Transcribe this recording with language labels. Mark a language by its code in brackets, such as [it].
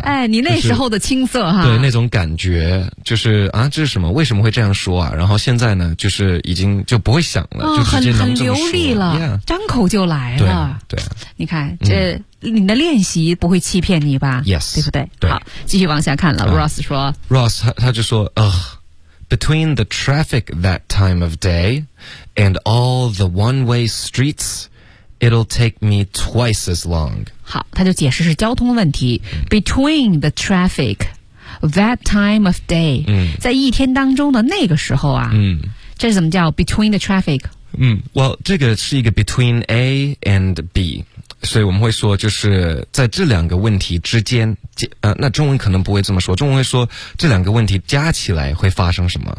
[zh] 哎，你那时候的青涩哈、就是。对，那种感觉就是啊，这是什么？为什么会这样说啊？然后现在呢，就是已经就不会想了，哦、就直接能这么说。很流利了。 [en] Yeah. [zh] 张口就来了，对，你看这、嗯、你的练习不会欺骗你吧 [en] ？Yes， [zh] 对不对？对，好，继续往下看了。Ross 说 [en] ，Ross [zh] 他就说 [en] ，between the traffic that time of day and all the one-way streets, it'll take me twice as long。 [zh] 好，他就解释是交通问题。 [en] Between the traffic that time of day，、嗯、 [zh] 在一天当中的那个时候啊，嗯、这是怎么叫 [en] between the traffic？ [zh] 嗯 ，Well， 这个是一个 [en] between A and B， [zh] 所以我们会说就是在这两个问题之间，那中文可能不会这么说，中文会说这两个问题加起来会发生什么？